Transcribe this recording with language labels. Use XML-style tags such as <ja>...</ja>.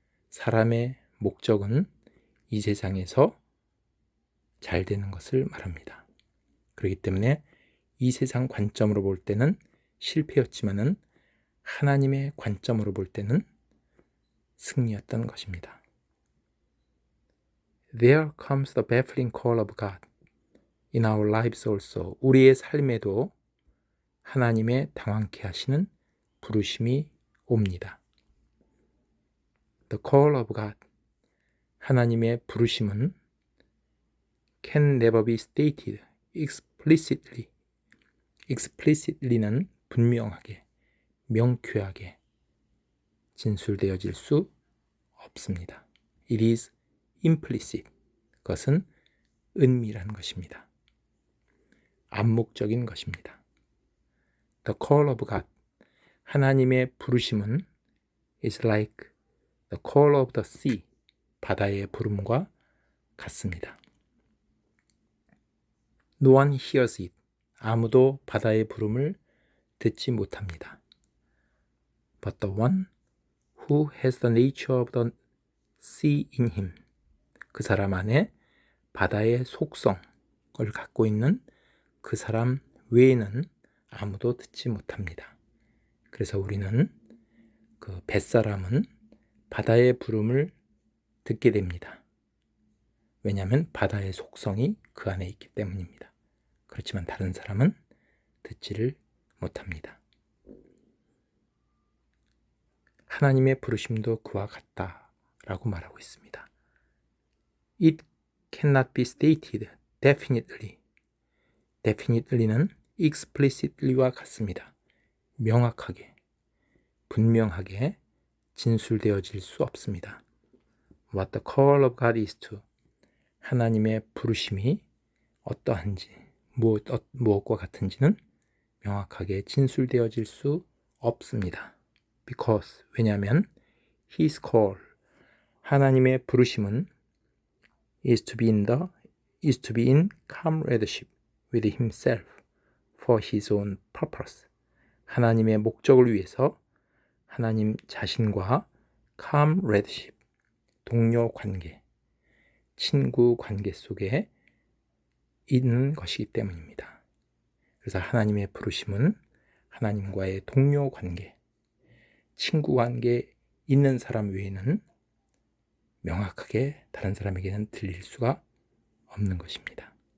<ko>사람의 목적은 이 세상에서 잘 되는 것을 말합니다. 그렇기 때문에 이 세상 관점으로 볼 때는 실패였지만은 하나님의 관점으로 볼 때는 승리였던 것입니다.</ko> <en>There comes the baffling call of God in our lives also.</en> <ko>우리의 삶에도 하나님의 당황케 하시는 부르심이 옵니다.</ko> <en>The call of God,</en> <ko>하나님의 부르심은</ko> <en>can never be stated explicitly.</en> <ko>explicitly는 분명하게, 명쾌하게 진술되어질 수 없습니다.</ko> <en>It is implicit.</en> <ko>그것은 은밀한 것입니다. 암묵적인 것입니다.</ko> <en>The call of God.</en> <ko>하나님의 부르심은</ko> <en>is like the call of the sea.</en> <ko>바다의 부름과 같습니다.</ko> <en>No one hears it.</en> <ko>아무도 바다의 부름을 듣지 못합니다.</ko> <en>But the one who has the nature of the sea in him.</en> <ko>그 사람 안에 바다의 속성을 갖고 있는 그 사람 외에는 아무도 듣지 못합니다. 그래서 우리는 그 뱃사람은 바다의 부름을 듣게 됩니다. 왜냐하면 바다의 속성이 그 안에 있기 때문입니다. 그렇지만 다른 사람은 듣지를 못합니다. 하나님의 부르심도 그와 같다라고 말하고 있습니다.</ko> <en>It cannot be stated definitely.</en> <ko>definitely는 explicitly와 같습니다. 명확하게, 분명하게 진술되어질 수 없습니다.</ko> <en>What the call of God is to.</en> <ko>하나님의 부르심이 어떠한지, 무엇과 같은지는 명확하게 진술되어질 수 없습니다.</ko> <en>Because,</en> <ko>왜냐하면</ko> <en>His call,</en> <ko>하나님의 부르심은</ko> <en>is to be in comradeship with Himself for His own purpose.</en> <ko>하나님의 목적을 위해서 하나님 자신과 comradeship, 동료 관계, 친구 관계 속에 있는 것이기 때문입니다. 그래서 하나님의 부르심은 하나님과의 동료 관계, 친구 관계에 있는 사람 외에는 명확하게 다른 사람에게는 들릴 수가 없는 것입니다.</ko>